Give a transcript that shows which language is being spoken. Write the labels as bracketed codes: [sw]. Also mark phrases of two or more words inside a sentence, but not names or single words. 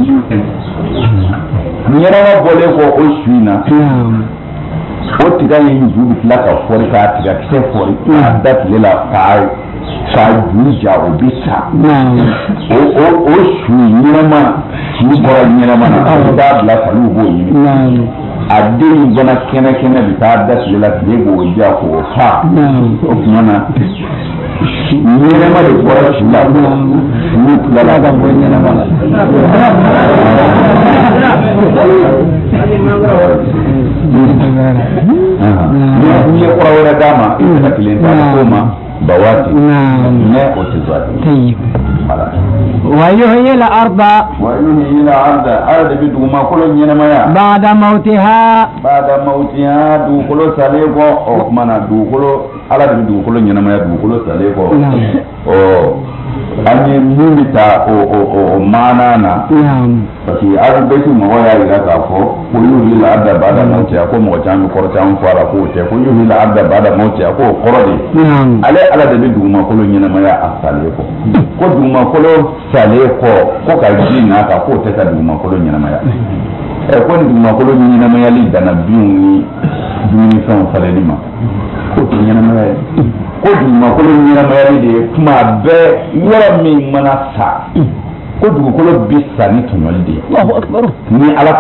[bm] ɲɛnɛma bɔlen kɔ o su in na o tiga in ju bɛ tila ka fɔri k'a tiga kisɛ fɔri k'a da tile la k'a ju ja o bɛ sa o su ɲɛnɛma su bɔra ɲɛnɛma na o b'a bila k'olu b'o ɲini a den fana kɛnɛ bɛ taa da tile la tile b'o ja k'o fa o tuma na ɲɛnɛma de bɔra su la n'u tilala ka bɔ ɲɛnɛma la. Ni ye kɔrɔ wɛrɛ d'a ma i bɛ kelen ta k'o ma bawaati mais o tɛ zɔti. [ar] ويحيي الأرض [bm] ala de bɛ dugumakolo ɲɛnɛmaya [ar] بعد موتها [bm] dugukolo salen kɔ o tuma na dugukolo ala de bɛ dugukolo ɲɛnɛmaya dugukolo salen kɔ an ye min bɛ taa o maana na [fr] parce que [bm] alu bɛti mɔgɔ y'a jira k'a fɔ ko [ar] يحيي الأرض بعد موتها [bm] ko mɔgɔ caman bɛ kɔrɔ caman fɔ a la k'o tɛ ko [ar] يحيي الأرض بعد موتها [bm] ko o kɔrɔ de ale ala de bɛ dugumakolo ɲɛnɛmaya a salen kɔ ko dugumakolo salen kɔ ko ka ji n'a kan k'o tɛ ka dugumakolo ɲɛnɛmaya ko ni dugumakolo ɲɛnɛmayali danna binw ni dumunifɛnw falenli ma k'o tɛ ɲɛnɛmaya ye ko dugumakolo ɲɛnɛmayali de ye kuma bɛɛ yɔrɔ min mana sa ko dugukolo bi sa ni tɔɲɔli de ye ni ala